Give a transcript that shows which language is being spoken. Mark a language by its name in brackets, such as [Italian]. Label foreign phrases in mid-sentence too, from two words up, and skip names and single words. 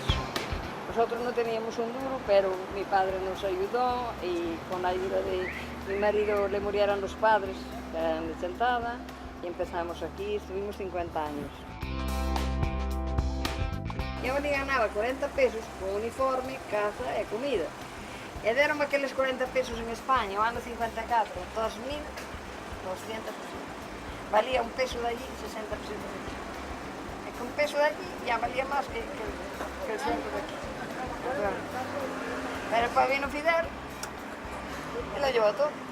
[Spanish] Nosotros no teníamos un duro, pero mi padre nos ayudó y con la ayuda de mi marido le murieron los padres, que eran de Chantada, y empezamos aquí, estuvimos 50 años. Yo me ganaba 40 pesos con uniforme, [Galician] casa e comida. E deron aqueles 40 pesos en España, o ano 54, 2.200 pesos. [Spanish] Valía un peso de allí, 60 pesos de aquí. E con peso de allí ya valía más que el centro de aquí. Pero para vino Fidel, y lo llevó todo.